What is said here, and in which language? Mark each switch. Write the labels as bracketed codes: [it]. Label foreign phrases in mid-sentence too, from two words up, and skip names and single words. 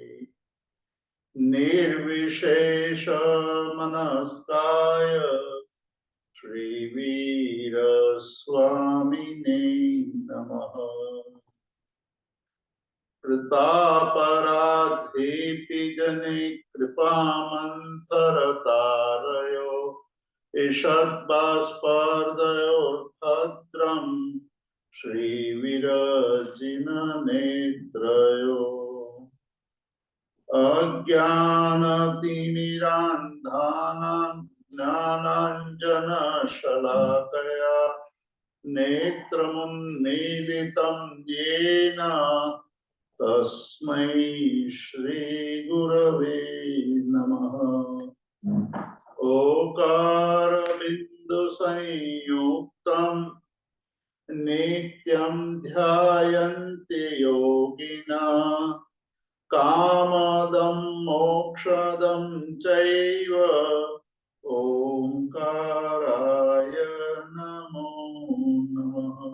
[sa] નિર્વિશેષ મનસ્કાય શ્રીવીર સ્વામિને નમઃ પ્રતાપરાધેપી જને કૃપામંતરતારયો ઈષદ્બાષ્પર્દયો ભદ્રમ શ્રીવિરજિન નેત્રયો અજ્ઞાનતિમિરાંધાનાં જ્ઞાનાંજનશલાકયા નેત્રमुन्मीलितं येन तस्मै श्रीगुरवे नमः ओकारबिन्दुसंयुक्तं नित्यं ध्यायन्ति योगिनः कामदं मोक्षदं चैव ओंकाराय नमो नमः।